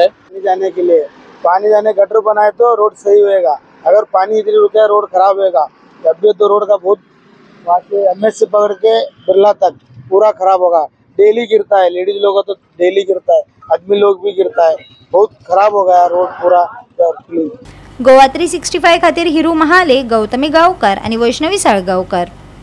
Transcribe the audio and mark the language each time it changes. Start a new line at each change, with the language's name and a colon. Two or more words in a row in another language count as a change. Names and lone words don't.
Hindi: पानी जाने गटर बनाए तो रोड सही होएगा। अगर पानी इधर रुके रोड खराब होएगा तब भी तो रोड का बहुत वहाँ से MS से पकड़ के बिरला तक पूरा खराब होगा। डेली गिरता है, लेडीज लोग तो डेली गिरता है, आदमी लोग भी गिरता है। बहुत खराब हो गया रोड पूरा।
Konkani: गोवा 365 खातीर हिरू महाले, गौतमी गावकर आणि वैष्णवी साळगावकर।